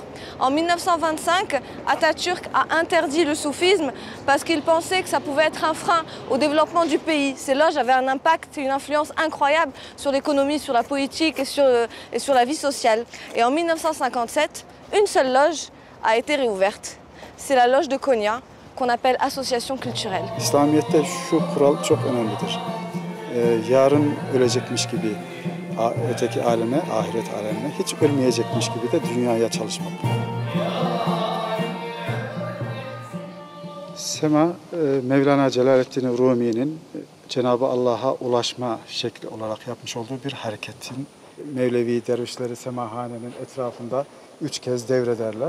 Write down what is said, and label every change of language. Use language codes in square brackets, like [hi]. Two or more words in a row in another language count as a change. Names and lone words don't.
[fr] En 1925, Atatürk a interdit le soufisme parce qu'il pensait que ça pouvait être un frein au développement du pays. Ces loges avaient un impact et une influence incroyable sur l'économie, sur la politique et sur la vie sociale. Et en 1957, une seule loge a été réouverte. C'est la loge de Konya, qu'on appelle association culturelle. [tr] İslamiyet'te şu kural çok önemlidir. Yarın ölecekmiş gibi öteki aleme, ahiret alemine, hiç ölmeyecekmiş gibi de dünyaya çalışmak. Sema, Mevlana Celaleddin Rumi'nin Cenab-ı Allah'a ulaşma şekli olarak yapmış olduğu bir hareketin Mevlevi dervişleri semahanenin etrafında 3 kez devrederler.